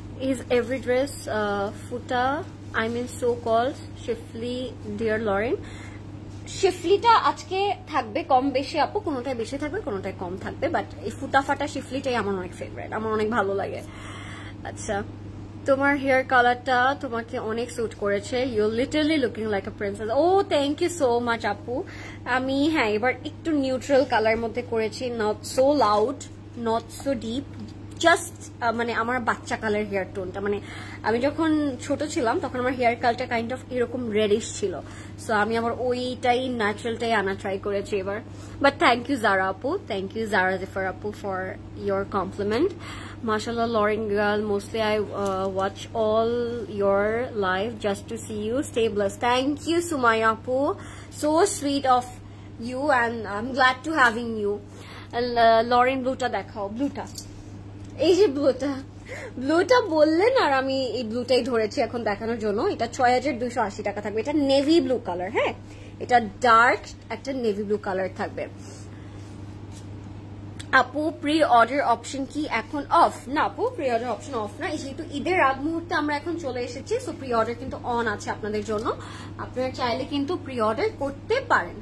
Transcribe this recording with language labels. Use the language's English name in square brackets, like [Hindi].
[English] Is every dress ফুটা, I mean so called Shifly dear Lauren. [Bangla] শিফলিটা আজকে থাকবে কম বেশি আপু, কোনোটাই বেশি থাকবে কোনোটাই কম থাকবে, বাট এই ফুটা ফাটা শিফলিটাই আমার অনেক ফেভারিট, আমার অনেক ভালো লাগে। আচ্ছা, তোমার হেয়ার কালারটা তোমাকে অনেক স্যুট করেছে, [English] You literally looking like a princess. [Bangla] O thank you so much আপু। আমি হ্যাঁ এবার একটু নিউট্রাল কালার মধ্যে করেছি, [English] not so loud not so deep, [Bangla] just মানে আমার বাচ্চা কালার হেয়ার টোনটা, মানে আমি যখন ছোট ছিলাম তখন আমার হেয়ার কালারটা কাইন্ড অফ এরকম রেডিশ ছিল, সো আমি আবার ওইটাই ন্যাচারালটাই আনা ট্রাই করেছি এবার। [English] But thank you Zara আপু, thank you Zara Zefar আপু for your compliment. Mashallah, Lauren girl, mostly I watch all your live just to see you. Stay blessed. Thank you, Sumaya Apu. So sweet of you, and I'm glad to having you. [Bangla] Lauren, blueta dekhao, blueta. এই যে ব্লুটা বললেন আর আমি এই ব্লুটাই ধরেছি এখন দেখানোর জন্য। এটা 6280 টাকা থাকবে। এটা নেভি ব্লু কালার, হ্যাঁ এটা ডার্ক একটা নেভি ব্লু কালার থাকবে। আপু প্রি অর্ডার অপশন কি এখন অফ? না আপু, প্রি অর্ডার অপশন অফ না, যেহেতু ঈদের আগ মুহূর্তে আমরা এখন চলে এসেছি, সো প্রি অর্ডার কিন্তু অন আছে আপনাদের জন্য, আপনারা চাইলে কিন্তু প্রি অর্ডার করতে পারেন।